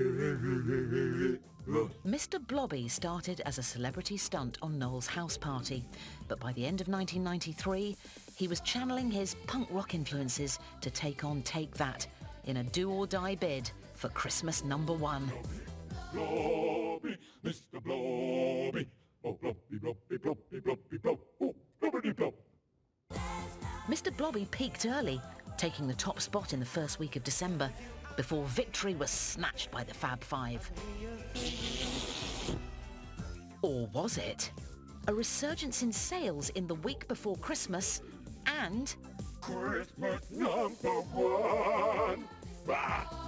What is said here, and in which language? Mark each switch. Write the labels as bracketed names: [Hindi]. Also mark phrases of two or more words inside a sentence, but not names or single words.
[English] Mr. Blobby started as a celebrity stunt on Noel's house party, but by the end of 1993, he was channeling his punk rock influences to take on Take That in a do-or-die bid for Christmas number one. Blobby, Mr. Blobby. Oh, Blobby, Blobby, Blobby, Blobby, Blobby, oh, Blobby, Blob. Mr. Blobby peaked early, taking the top spot in the first week of December, before victory was snatched by the Fab Five. Or was it? A resurgence in sales in the week before Christmas and... Christmas number one. Bah.